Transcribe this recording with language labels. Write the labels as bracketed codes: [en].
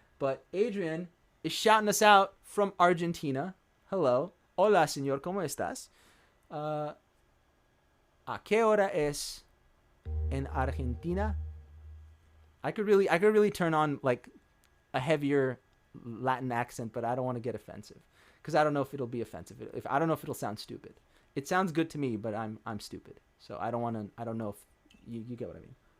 [en] But Adrian is shouting us out from Argentina. Hello. [es] Hola, señor. ¿Cómo estás? ¿A qué hora es en Argentina? [en] I could really turn on like a heavier Latin accent, but I don't want to get offensive because I don't know if it'll be offensive. I don't know if it'll sound stupid. It sounds good to me, but I'm stupid. So I don't know if you get what I mean.